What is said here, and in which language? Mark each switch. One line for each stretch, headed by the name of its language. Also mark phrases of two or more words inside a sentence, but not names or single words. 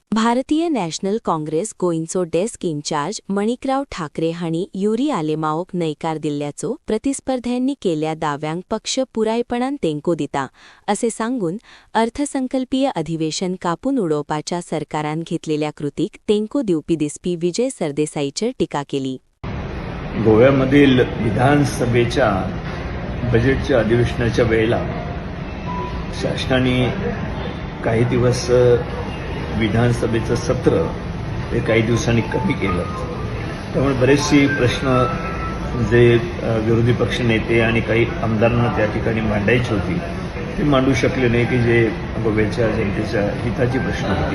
Konkani: भारतीय नॅशनल काँग्रेस गोंयचो डेस्क इन्चार्ज मणिकराव ठाकरे हांणी युरी आलेमाओक न्हयकार दिल्ल्याचो प्रतिस्पर्ध्यांनी केल्या दाव्यांक पक्ष पुरायपणान तेंको दिता असे सांगून अर्थसंकल्पीय अधिवेशन कापून उडोवपाच्या सरकारान घेतलेल्या कृतीक तेंको दिवपी दिसपी विजय सरदेसाईचेर टिका केली.
Marathi: गोव्यामधील विधानसभेच्या बजेटच्या अधिवेशनाच्या वेळेला शासनाने काही दिवस विधानसभेचं सत्र हे काही दिवसांनी कमी केलं. त्यामुळे बरेचसे प्रश्न जे विरोधी पक्ष नेते आणि काही आमदारांना त्या ठिकाणी मांडायची होती ते मांडू शकले नाही की जे गोव्याच्या जनतेच्या हिताची प्रश्न होती.